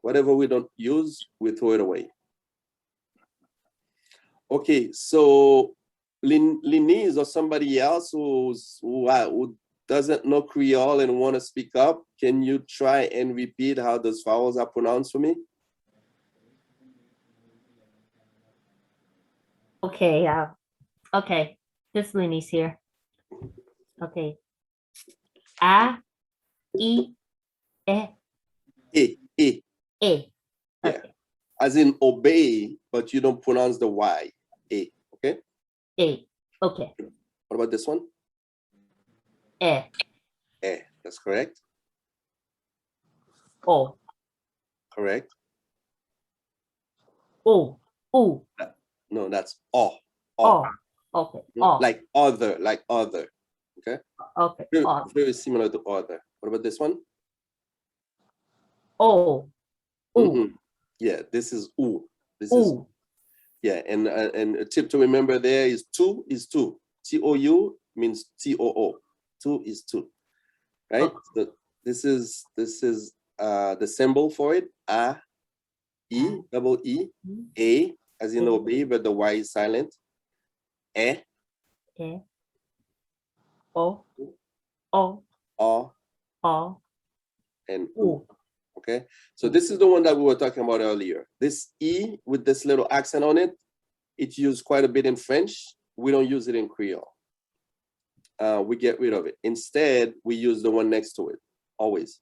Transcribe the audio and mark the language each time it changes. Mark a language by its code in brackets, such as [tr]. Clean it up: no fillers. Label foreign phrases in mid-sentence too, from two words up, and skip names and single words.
[en] Whatever we don't use, we throw it away. Okay, so Linese or somebody else who doesn't know Creole and want to speak up, can you try and repeat how those vowels are pronounced for me? Okay, okay. This Lenny's here. Okay. A, E, E. E. Yeah. Okay. As in obey, but you don't pronounce the Y. A. Okay? A. Okay. What about this one? E. That's correct. O. Correct. O. O. No, that's O. O. Okay. O. Like other. Okay? Okay. Very similar to other. What about this one? O. Ooh. Mhm. Yeah, this is oo. This is Ooh. yeah, and a tip to remember there is two is two. T-O-U means T-O-O. Two is two, right? Okay. So this is the symbol for it. A, E, double E, A, as you know, B, but the Y is silent. E, E. O. O. O, O. and Ooh. U. Okay, so this is the one that we were talking about earlier. This E with this little accent on it, it's used quite a bit in French. We don't use it in Creole. We get rid of it. Instead, we use the one next to it, always.